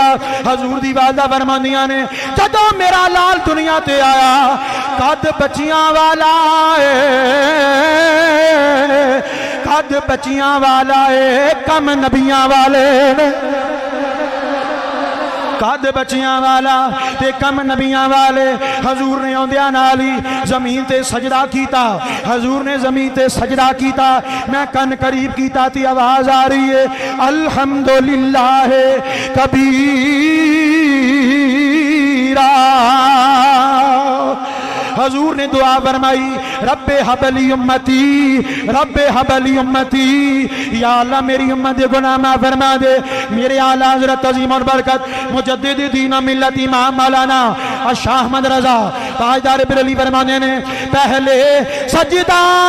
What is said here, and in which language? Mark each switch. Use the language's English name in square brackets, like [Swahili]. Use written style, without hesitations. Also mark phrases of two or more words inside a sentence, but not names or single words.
[Punjabi] حضور دی والدہ فرماندیاں نے جدوں میرا لال دنیا تے آیا قد بچیاں والا ہے، قد بچیاں والا ہے، کم نبیاں والے نے. قد بچیاں والا تے کم نبیاں والے. حضور نے آؤندیاں نال ہی زمین تے سجدہ کیتا. حضور نے زمین تے سجدہ کیتا۔ میں کن قریب کیتا تی آواز آ رہی ہے [Arabic] الحمد لله كبيرا. [Punjabi] حضور نے دعا فرمائی, [Arabic] رب هب لي أمتي، رب هب لي أمتي, [Urdu] یا اللہ میری امت کے گناہ معاف فرما دے. [Punjabi] میرے اعلیٰ حضرت عظیم اور برکت مجدد دین ملت امام مولانا شاہ احمد رضا تاجدار بریلی فرمانے نے، پہلے سجدہ